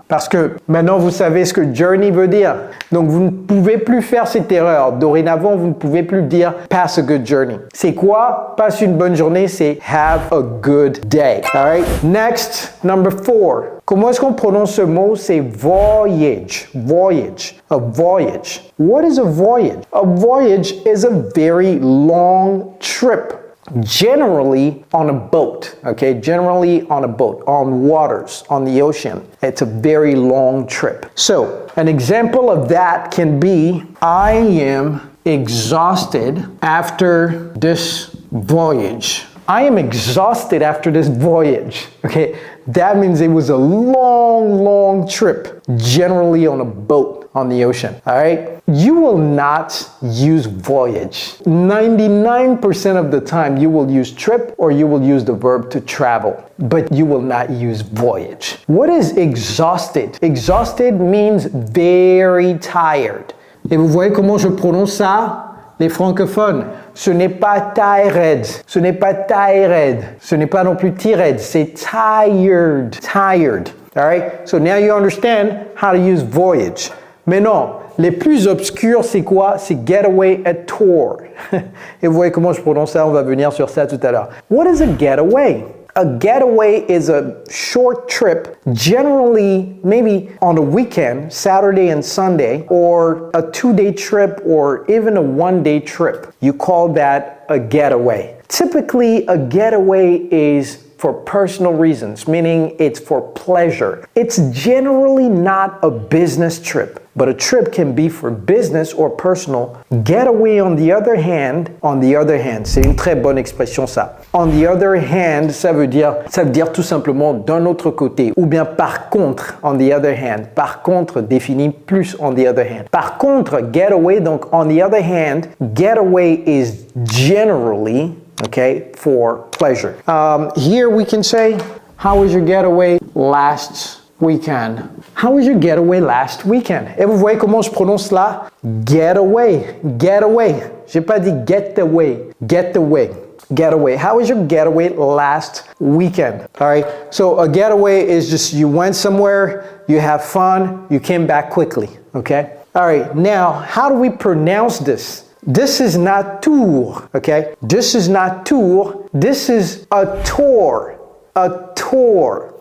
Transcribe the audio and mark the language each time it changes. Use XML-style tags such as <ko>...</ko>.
<fr>Parce que maintenant, vous savez ce que journey veut dire. Donc, vous ne pouvez plus faire cette erreur. Dorénavant, vous ne pouvez plus dire</fr> <en>pass a good journey.</en> <fr>C'est quoi? Passe une bonne journée, c'est</fr> <en>have a good day. All right? Next, number 4.</en> <fr>Comment est-ce qu'on prononce ce mot? C'est voyage. Voyage. A voyage.</fr> <en>What is a voyage? A voyage is a very long trip. Generally on a boat, okay? Generally on a boat, on waters, on the ocean. It's a very long trip. So, an example of that can be, I am exhausted after this voyage. I am exhausted after this voyage, okay? That means it was a long, long trip, generally on a boat on the ocean, all right? You will not use voyage. 99% of the time you will use trip or you will use the verb to travel, but you will not use voyage. What is exhausted? Exhausted means very tired.</en> <fr>Et vous voyez comment je prononce ça? Les francophones, ce n'est pas tired, ce n'est pas tired, ce n'est pas non plus tired, c'est tired, tired.</fr> <en>All right? So now you understand how to use voyage.</en> <fr>Mais non, les plus obscurs, c'est quoi? C'est getaway at tour. Et vous voyez comment je prononce ça, on va venir sur ça tout à l'heure.</fr> <en>What is a getaway? A getaway is a short trip, generally maybe on a weekend, Saturday and Sunday, or a 2-day trip, or even a 1-day trip. You call that a getaway. Typically, a getaway is for personal reasons, meaning it's for pleasure. It's generally not a business trip, but a trip can be for business or personal. Getaway, on the other hand,</en> <fr>c'est une très bonne expression ça. On the other hand, ça veut dire tout simplement d'un autre côté, ou bien par contre,</fr> <en>on the other hand.</en> <fr>Par contre définit plus</fr> <en>on the other hand.</en> <fr>Par contre, getaway, donc</fr> <en>on the other hand, getaway is generally, okay, for pleasure. Here we can say, how was your getaway last weekend? How was your getaway last weekend?</en> <fr>Et vous voyez comment je prononce là? Getaway, getaway. J'ai pas dit get away, get away.</fr> <en>Getaway. How was your getaway last weekend? All right. So a getaway is just you went somewhere, you have fun, you came back quickly. Okay. All right. Now, how do we pronounce this? This is not tour, okay? This is not tour. This is a tour. A tour. tour.</en>